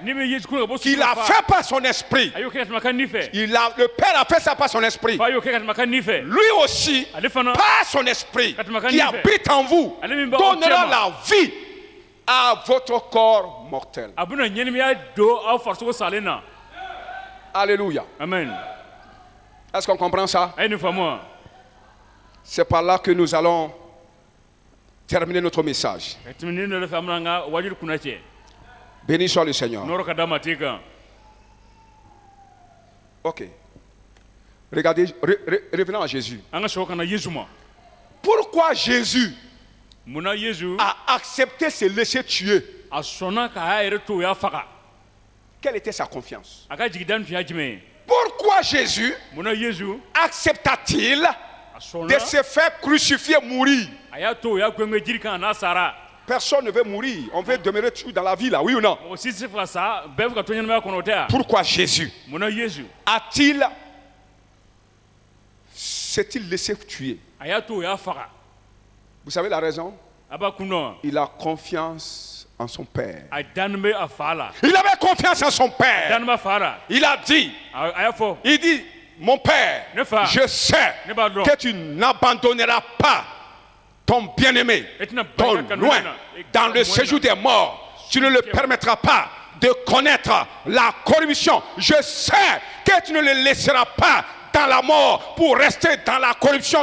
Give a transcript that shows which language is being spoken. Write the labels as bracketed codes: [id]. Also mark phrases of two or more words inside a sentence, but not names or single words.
[bm] ni min ye yesu kunu ka bɔ su [fr] il a fa fait par son esprit, [bm] a y'o kɛ ka tɛmɛ a ka ni fɛ [fr] le Père a fait ça par son esprit, [bm] fa y'o kɛ ka tɛmɛ a ka ni fɛ [fr] lui aussi, [bm] ale fana [fr] par son esprit qui habite en vous, [bm] Ale min b'aw [fr] donnera [bm] cɛ ma. [fr] la vie à votre corps mortel. [bm] a bɛna ɲɛnɛmaya don aw farisogo salen na [fr] Alléluia. [bm] amen [fr] Est-ce qu'on comprend ça? [bm] a ye nin faamu wa [fr] C'est par là que nous allons terminer notre message. [bm] ka tɛmɛ nin dɔ de fɛ an bɛna an ka wajulu kunna cɛ [fr] Béni soit le Seigneur. [bm] n'o yɔrɔ ka d'a ma t'i kan [fr] Ok. Regardez, revenons à Jésus. [bm] an ka sɔgɔ ka na yesu ma [fr] Pourquoi Jésus [bm] munna yesu [fr] a accepté se laisser tuer? [bm] a sɔnna k'a yɛrɛ to o y'a faga [fr] Quelle était sa confiance? [bm] a ka jigida nin tun y'a jumɛn ye [fr] Pourquoi Jésus [bm] munna yesu [fr] accepta-t-il [bm] a de sɔnna [fr] se faire crucifier, mourir? [bm] a y'a to o y'a gwɛngɛ jiri kan n'a sara [fr] Personne ne veut mourir. On veut demeurer toujours dans la vie, là, oui ou non? [bm] mɔgɔ si tɛ se ka sa bɛɛ bɛ ka to ɲɛnamaya kɔnɔ o tɛ wa [fr] Pourquoi Jésus [bm] munna yesu [fr] s'est-il laissé tuer? [bm] a y'a to o y'a faga [fr] Vous savez la raison? [bm] a b'a kun dɔn [fr] Il a confiance en son Père. [bm] a dannen bɛ a fa la [fr] Il avait confiance en son Père. [bm] dannen bɛ a fa la [fr] Il a dit, [bm] a y'a fɔ [fr] il dit, mon Père, je sais que tu n'abandonneras pas ton bien-aimé, ton loin, dans le séjour des morts. Tu ne le permettras pas de connaître la corruption. Je sais que tu ne le laisseras pas dans la mort pour rester dans la corruption.